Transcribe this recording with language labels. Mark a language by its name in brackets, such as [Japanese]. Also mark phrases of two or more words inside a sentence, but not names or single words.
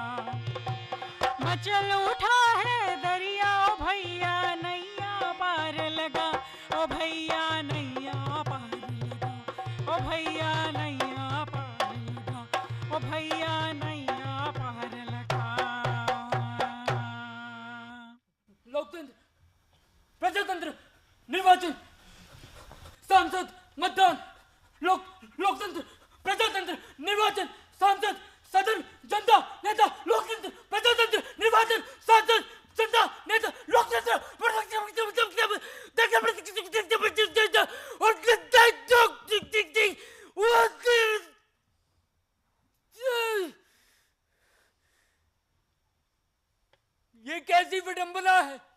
[Hindi] मचल उठा है दरिया, ओ भैया नैया पार लगा, ओ भैया नैया पार लगा, ओ भैया नैया पार लगा, ओ भैया नैया पार लगा। लोकतंत्र, प्रजातंत्र, निर्वाचन, सांसद, मतदान, लोकतंत्र, प्रजातंत्र, निर्वाचन, सांसद, सदन, जनता, नेता, लोकतंत्र, प्रजातंत्र, निर्वाचन, सांसद, जनता, नेता, लोकतंत्र, ये कैसी विडंबना है।